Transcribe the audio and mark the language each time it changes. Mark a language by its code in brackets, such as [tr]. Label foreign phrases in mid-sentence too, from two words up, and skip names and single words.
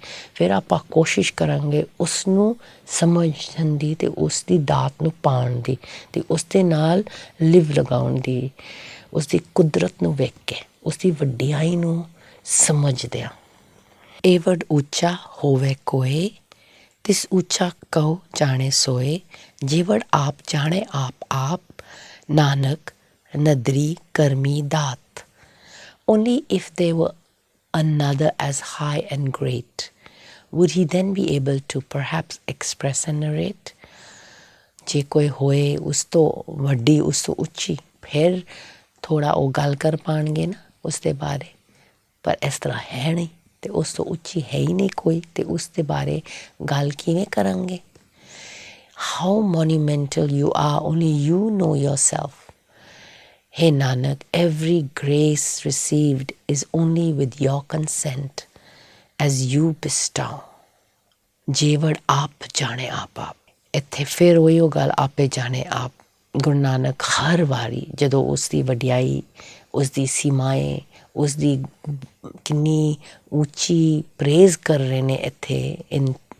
[pa] ਫਿਰ ਆਪਾਂ ਕੋਸ਼ਿਸ਼ ਕਰਾਂਗੇ ਉਸ ਨੂੰ ਸਮਝਣ ਦੀ ਅਤੇ ਉਸ ਦੀ ਦਾਤ ਨੂੰ ਪਾਉਣ ਦੀ, ਅਤੇ ਉਸ ਦੇ ਨਾਲ ਲਿਵ ਲਗਾਉਣ ਦੀ, ਉਸ ਦੀ ਕੁਦਰਤ ਨੂੰ ਵੇਖ ਕੇ, ਉਸਦੀ ਵਡਿਆਈ ਨੂੰ ਸਮਝਦਿਆਂ। ਇਹ ਵਡ ਉੱਚਾ ਹੋਵੇ ਕੋਈ, ਤਿਸ ਉੱਚਾ ਕਉ ਜਾਣੇ ਸੋਏ। ਜੇ ਵਡ ਆਪ ਜਾਣੇ ਆਪ, ਨਾਨਕ ਨਦਰੀ ਕਰਮੀ ਦਾਤ। [en] Only if there were another as high and great, would he then be able to perhaps express and narrate? [pa] ਜੇ ਕੋਈ ਹੋਏ ਉਸ ਤੋਂ ਵੱਡੀ, ਉਸ ਤੋਂ ਉੱਚੀ, ਫਿਰ ਥੋੜ੍ਹਾ ਉਹ ਗੱਲ ਕਰ ਪਾਉਣਗੇ ਨਾ ਉਸ ਦੇ ਬਾਰੇ, ਪਰ ਇਸ ਤਰ੍ਹਾਂ ਹੈ ਨਹੀਂ, ਅਤੇ ਉਸ ਤੋਂ ਉੱਚੀ ਹੈ ਹੀ ਨਹੀਂ ਕੋਈ, ਅਤੇ ਉਸ ਦੇ ਬਾਰੇ ਗੱਲ ਕਿਵੇਂ ਕਰਾਂਗੇ। [en] How monumental you are, only you know yourself. Hey Nanak, every grace received is only with your consent, as you bestow. [pa] ਜੇ ਵਡ ਆਪ ਜਾਣੇ ਆਪ, ਇੱਥੇ ਫਿਰ ਉਹੀ ਉਹ ਗੱਲ, ਆਪੇ ਜਾਣੇ ਆਪ। ਗੁਰੂ ਨਾਨਕ ਹਰ ਵਾਰੀ ਜਦੋਂ ਉਸ ਦੀ ਵਡਿਆਈ, ਉਸ ਦੀ ਸੀਮਾਏ, ਉਸ ਦੀ ਕਿੰਨੀ ਉੱਚੀ ਪ੍ਰੇਜ਼ ਕਰ ਰਹੇ ਨੇ ਇੱਥੇ ਇਨ